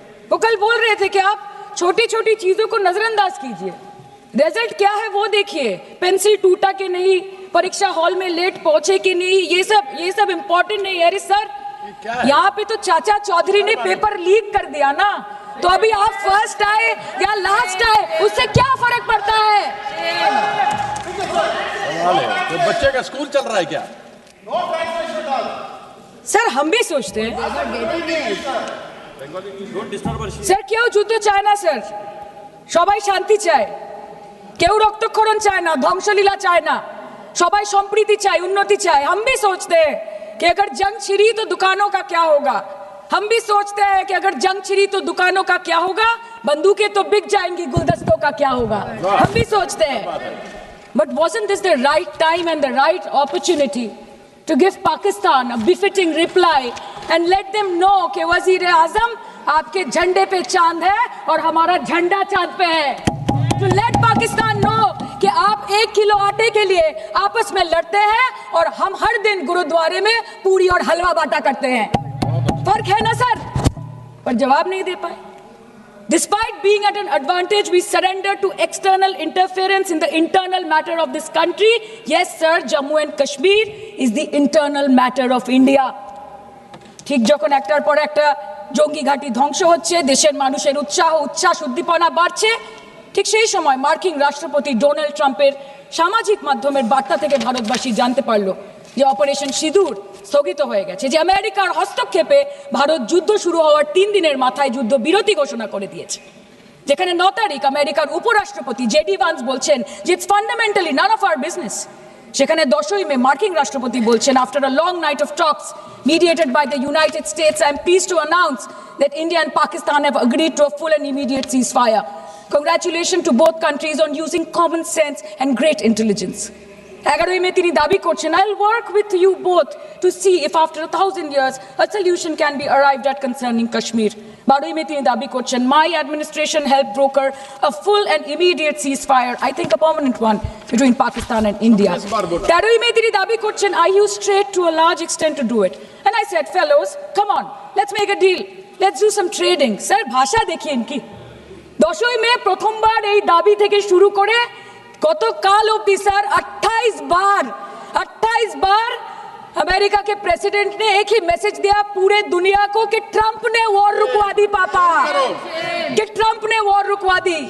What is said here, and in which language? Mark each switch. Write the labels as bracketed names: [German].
[Hindi] वो कल बोल रहे थे कि आप छोटी छोटी चीजों को नजरअंदाज कीजिए, रिजल्ट क्या है वो देखिए, पेंसिल टूटा कि नहीं, परीक्षा हॉल में लेट पहुंचे कि नहीं, ये सब इंपॉर्टेंट नहीं है। अरे सर, यहाँ पे तो चाचा चौधरी ने पेपर लीक कर दिया ना, तो अभी आप फर्स्ट आए या लास्ट आए उससे क्या फर्क पड़ता है? तो बच्चे का स्कूल चल रहा है क्या? सर हम भी सोचते हैं [Bangla] স্যার কেউ যুদ্ধ চায় না স্যার, সবাই শান্তি চায়, কেউ রক্তক্ষরণ চায় না, ধ্বংসলীলা চায় না, সবাই সম্প্रीति চায়, [Hindi] उन्नति चाहे। हम भी सोचते हैं कि अगर जंग छिड़ी तो दुकानों का क्या होगा, हम भी सोचते हैं कि अगर जंग छिड़ी तो दुकानों का क्या होगा, बंदूकें तो बिक जाएंगी, गुलदस्तों का क्या होगा, हम भी सोचते हैं। [English] But wasn't this the right time and the right opportunity to give Pakistan a befitting reply and let them know [Hindi] कि वजीर आजम आपके झंडे पे चांद है और हमारा झंडा चांद पे है। [English] To let Pakistan know [Hindi] कि आप 1 किलो आटे के लिए आपस में लड़ते हैं और हम हर दिन गुरुद्वारे में पूरी और हलवा बांटा करते हैं। फर्क है ना सर? पर जवाब नहीं दे पाए। [English] Despite being at an advantage, we surrender to external interference in the internal matter of this country. Yes, sir, Jammu and Kashmir is the internal matter of India. [Bangla] ঠিক যখন একটার পর একটা জঙ্গি ঘাঁটি ধ্বংস হচ্ছে, দেশের মানুষের উচ্ছ্বাস উদ্দীপনা বাড়ছে, ঠিক সেই সময় মার্কিন রাষ্ট্রপতি ডোনাল্ড ট্রাম্পের সামাজিক মাধ্যমের বার্তা থেকে ভারতবাসী জানতে পারলো যে অপারেশন সিঁদুর স্থগিত হয়ে গেছে, যে আমেরিকার হস্তক্ষেপে ভারত যুদ্ধ শুরু হওয়ার 3 দিনের মাথায় যুদ্ধ বিরতি ঘোষণা করে দিয়েছে। যেখানে 9 তারিখ আমেরিকার উপরাষ্ট্রপতি জেডি ভান্স বলছেন যে [English] it's fundamentally none of our business, [Bangla] সেখানে 10ই মে মার্কিন রাষ্ট্রপতি বলছেন [English] After a long night of talks mediated by the United States, I am pleased to announce that India and Pakistan have agreed to a full and immediate ceasefire. Congratulations to both countries on using common sense and great intelligence. [Bangla] 11ই মে তিনি দাবি করছেন [English] I'll work with you both to see if after 1000 years a solution can be arrived at concerning Kashmir. [Bangla] 12ই মে তিনি দাবি করছেন [English] my administration helped broker a full and immediate ceasefire, I think a permanent one, between Pakistan and India. [Bangla] 13ই মে তিনি দাবি করছেন [English] I used trade to a large extent to do it. And I said, fellows, come on, let's make a deal. Let's do some trading. [Hindi] Sir, [Bangla] ভাষা দেখিয়ে ইনকি 10ই মে প্রথমবার এই দাবি থেকে শুরু করে কত কাল অবধি স্যার [Hindi] 28 बार अमेरिका के प्रेसिडेंट ने एक ही मैसेज दिया पूरे दुनिया को कि ट्रंप ने वॉर रुकवा दी पापा, कि ट्रंप ने वॉर रुकवा दी।